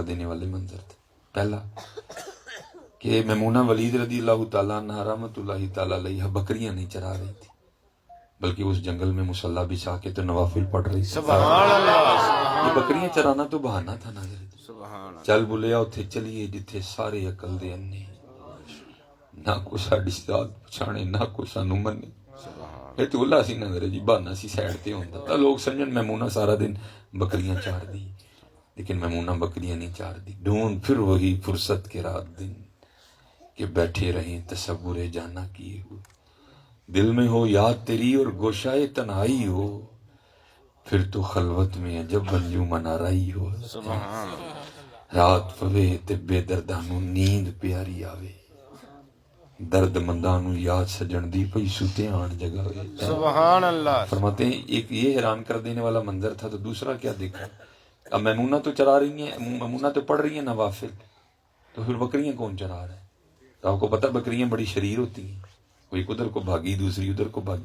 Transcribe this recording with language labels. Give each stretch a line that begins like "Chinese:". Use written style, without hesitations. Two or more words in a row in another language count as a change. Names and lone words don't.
Urdu: دو حیران کر دینے والے منظر تھے۔ پہلا کہ میمونہ ولید
Arabic: رضی اللہ تعالیٰ عنہ رحمۃ اللہ تعالیٰ علیہ
Urdu: بکریاں نہیں چرا رہی تھی، بلکہ اس جنگل میں مصلی بچھا کے تو نوافل پڑھ رہی تھی۔ یہ بکریاں چرانا تو بہانہ تھا ناظرین،
Punjabi: چل بولیا اتھے چلیے جتھے سارے عقل دے انے، نہ کو ساڈی ذات پچھانے نہ کو سانو منے۔ یہ تو اللہ سی نظر جی، بہانہ سی سائڈ تے ہوندا تا، لوگ سمجھن میمونہ سارا دن بکریاں چار دی، لیکن میمونہ بکریاں نہیں چار دی۔
Urdu: ڈھونڈ پھر وہی فرصت کے رات دن کہ بیٹھے رہیں تصور جانا کیے ہوئے، دل میں ہو یاد تیری اور گوشائے تنہائی ہو، پھر تو خلوت میں جب انجمن آرائی ہو۔
Punjabi: رات پوے تے بے دردانو نیند پیاری آوے، درد مندانو یاد سجن دی پئی سوتے آن جگاوے۔
Arabic: سبحان اللہ۔
Urdu: فرماتے ہیں ایک یہ حیران کر دینے والا منظر تھا، تو دوسرا کیا دیکھا؟ اب میمونہ تو چرا رہی ہیں، میمونہ تو پڑھ رہی ہیں نوافل، تو پھر بکریاں کون چرا رہا ہے؟ تو آپ کو پتہ بکریاں بڑی شریر ہوتی ہیں، کوئی ادھر کو بھاگی دوسری ادھر کو بھاگی۔